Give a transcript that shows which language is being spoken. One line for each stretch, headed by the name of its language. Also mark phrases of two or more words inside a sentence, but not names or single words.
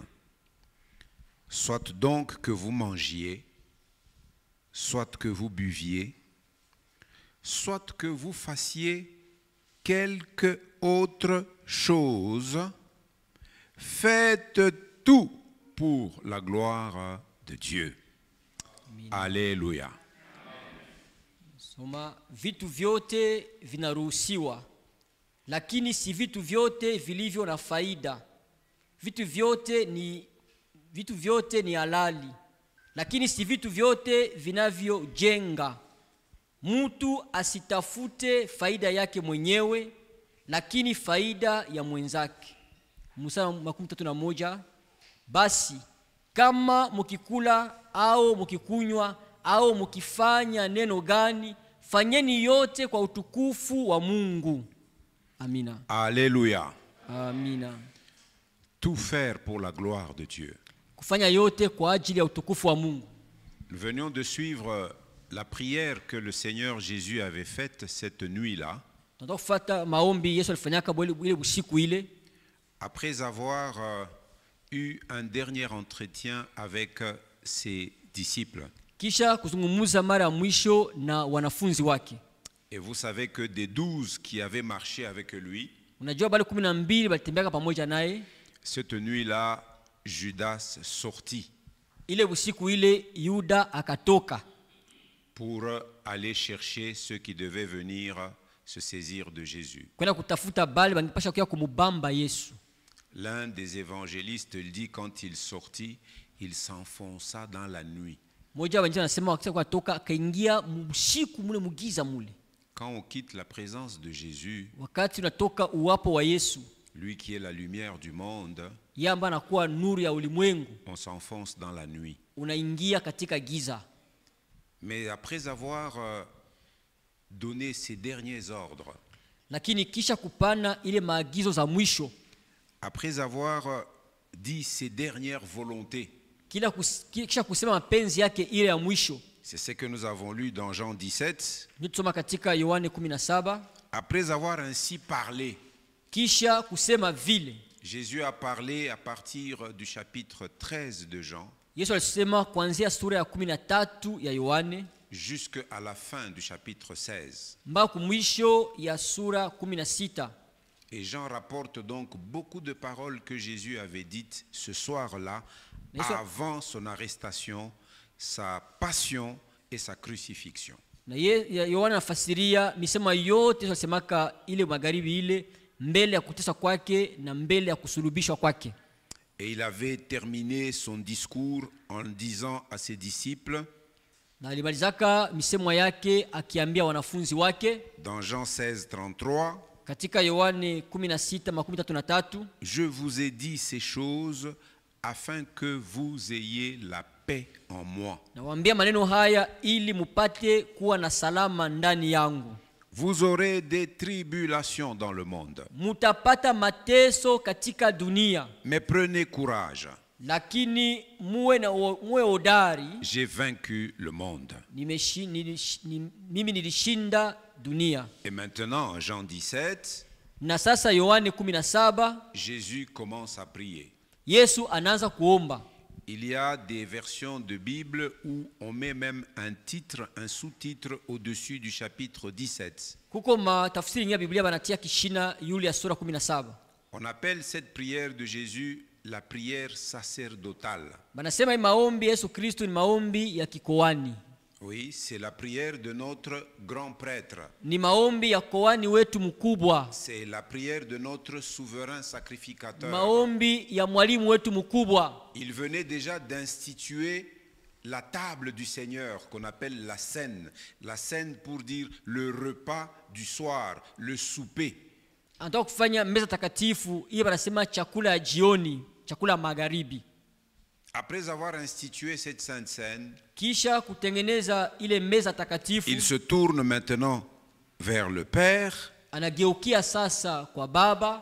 French: Soit donc que vous mangiez, soit que vous buviez, soit que vous fassiez quelque autre chose, faites tout pour la gloire de Dieu. Alléluia.
Swahili: Soma, vitu vyote vinaruhusiwa, lakini si vitu vyote vilivyo na faida. Vitu vyote ni halali, lakini si vitu vyote vinavyojenga. Mtu asitafute faida yake mwenyewe, lakini faida ya mwenzake. Mstari 31. Basi kama mkikula au mkikunywa au mkifanya neno gani, fanyeni yote kwa utukufu wa Mungu. Amina. Alléluia. Amina.
French: Tout faire pour la gloire de Dieu.
Swahili: Kufanya yote kwa ajili ya utukufu wa Mungu.
French: Nous venions de suivre la prière que le Seigneur Jésus avait faite cette nuit-là.
Swahili: Tunataka kufuata maombi Yesu alifanyaka ile usiku ile.
French: Après avoir eu un dernier entretien avec ses disciples.
Swahili: Kisha kuzungumza mara ya mwisho na wanafunzi wake.
French: Et vous savez que des 12 qui avaient marché avec lui,
Swahili: unajua bali 12 walitembea pamoja naye.
French: Cette nuit-là, Judas sortit
Swahili: ile usiku ile Yuda akatoka
French: pour aller chercher ceux qui devaient venir se saisir de Jésus.
Swahili: kwenda kutafuta bali bangepasha kuja kumubamba Yesu.
French: L'un des évangélistes dit quand il sortit, il s'enfonça dans la nuit.
Swahili: Moja wengine anasema wakati kutoka akaingia usiku mule mugiza mule.
French: Quand on quitte la présence de Jésus,
Swahili: wakati unatoka uwapo wa Yesu,
French: lui qui est la lumière du monde,
Swahili: yamba anakuwa nuru ya ulimwengu,
French: on s'enfonce dans la nuit.
Swahili: Unaingia katika giza.
French: Mais après avoir donné ses derniers ordres,
Swahili: lakini kisha kupana ile maagizo za mwisho,
French: après avoir dit ses dernières volontés,
Swahili: kisha kusema mapenzi yake ile ya mwisho,
French: c'est ce que nous avons lu dans Jean 17.
Swahili: Tusoma katika Yohane 17.
French: Après avoir ainsi parlé,
Swahili: kisha kusema vile,
French: Jésus a parlé à partir du chapitre 13 de Jean,
Swahili: Yesu alisema kuanzia sura ya 13 ya Yohane
French: jusqu'à la fin du chapitre 16.
Swahili: mpaka mwisho ya sura 16.
French: Et Jean rapporte donc beaucoup de paroles que Jésus avait dites ce soir-là, avant son arrestation, sa passion et sa crucifixion.
Swahili: Na Yohana anafasiria misema yote alisemaka ile magharibi ile mbele ya kuteswa kwake na mbele ya kusulubishwa kwake.
French: Et il avait terminé son discours en disant à ses disciples,
Swahili: na alimalizaka misemo yake akiambia wanafunzi wake
French: dans Jean 16:33,
Swahili: katika Yohane 16:33,
French: je vous ai dit ces choses afin que vous ayez la paix en moi.
Swahili: Nawaambia maneno haya ili mupate kuwa na salama ndani yangu.
French: Vous aurez des tribulations dans le monde.
Swahili: Mutapata mateso katika dunia.
French: Mais prenez courage.
Swahili: Lakini muwe hodari.
French: J'ai vaincu le monde.
Swahili: Mimi nilishinda dunia.
French: Et maintenant, Jean 17,
Swahili: na sasa Yohane 17,
French: Jésus commence à prier.
Swahili: Yesu anaanza kuomba.
French: Il y a des versions de Bible où on met même un titre, un sous-titre au-dessus du chapitre 17.
Swahili: Kuko matafsiri ya Biblia banatia kishina yule ya sura 17.
French: On appelle cette prière de Jésus la prière sacerdotale.
Swahili: Banasema hii maombi Yesu Kristo ni maombi ya kikoani.
French: Oui, c'est la prière de notre grand prêtre.
Swahili: Ni maombi ya koani wetu mkubwa.
French: C'est la prière de notre souverain sacrificateur.
Swahili: Maombi ya mwalimu wetu mkubwa.
French: Il venait déjà d'instituer la table du Seigneur qu'on appelle la scène. La scène pour dire le repas du soir, le souper.
Swahili: Anataka kufanya meza takatifu, hiyo banasema chakula ya jioni, chakula magharibi.
French: Après avoir institué cette sainte scène,
Swahili: Kisha kutengeneza ile meza takatifu,
French: il se tourne maintenant vers le Père.
Swahili: Anageukia sasa kwa Baba.